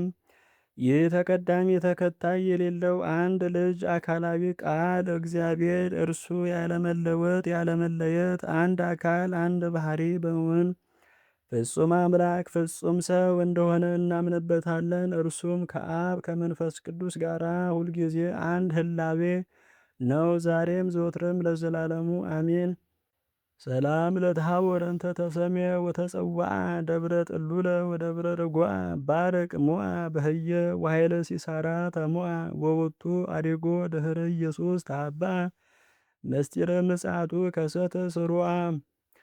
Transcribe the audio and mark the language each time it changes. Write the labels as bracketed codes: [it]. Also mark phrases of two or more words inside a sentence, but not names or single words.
[am] ይህ ተቀዳሚ ተከታይ የሌለው አንድ ልጅ አካላዊ ቃል እግዚአብሔር እርሱ ያለመለወጥ ያለመለየት አንድ አካል አንድ ባህሪ በመሆን ፍጹም አምላክ ፍጹም ሰው እንደሆነ እናምንበታለን። እርሱም ከአብ ከመንፈስ ቅዱስ ጋር ሁልጊዜ አንድ ህላዌ ነው፣ ዛሬም ዘወትርም ለዘላለሙ አሜን። [gez] ሰላም ለታቦር እንተ ተሰሜ ወተጸዋዐ ደብረ ጥሉለ ወደብረ ርጓዕ ባርቅ ሞዓ በህየ ወኃይለ ሲሳራ ተሞዓ ወወቱ አዴጎ ድህረ ኢየሱስ ታባ መስጢረ ምጽአቱ ከሰተ ስሩዓ